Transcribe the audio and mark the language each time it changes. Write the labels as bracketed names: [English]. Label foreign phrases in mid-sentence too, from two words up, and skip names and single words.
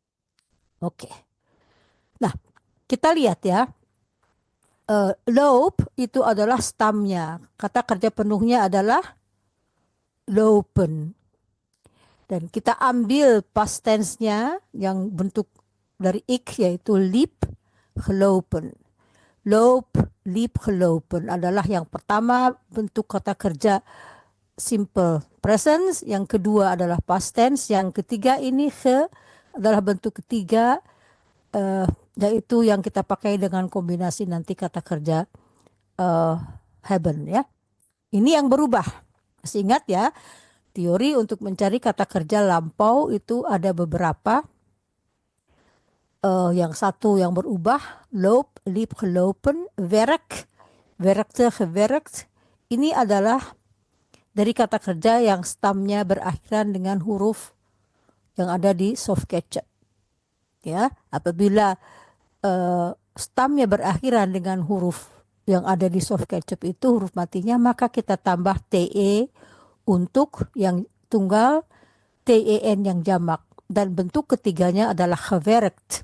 [Indonesian] Oke. Nah, kita lihat ya, loop itu adalah stamnya. Kata kerja penuhnya adalah lopen. Dan kita ambil [English] past tense-nya [Indonesian] yang bentuk dari ik, yaitu [Dutch] liep, gelopen. Loop, liep, gelopen [Indonesian] adalah yang pertama bentuk kata kerja [English] simple present, [Indonesian] yang kedua adalah [English] past tense, [Indonesian] yang ketiga ini adalah bentuk ketiga, yaitu yang kita pakai dengan kombinasi nanti kata kerja haben ya. Ini yang berubah. Masih ingat ya, teori untuk mencari kata kerja lampau itu ada beberapa. Yang satu yang berubah, [Dutch] loop, liep, gelopen, werk, werkte, gewerkt. [Indonesian] Ini adalah dari kata kerja yang stamnya berakhiran dengan huruf yang ada di [English] soft ketchup. [Indonesian] Ya, apabila stamnya berakhiran dengan huruf yang ada di [English] soft ketchup [Indonesian] itu huruf matinya, maka kita tambah te untuk yang tunggal, ten yang jamak, dan bentuk ketiganya adalah gewerkt.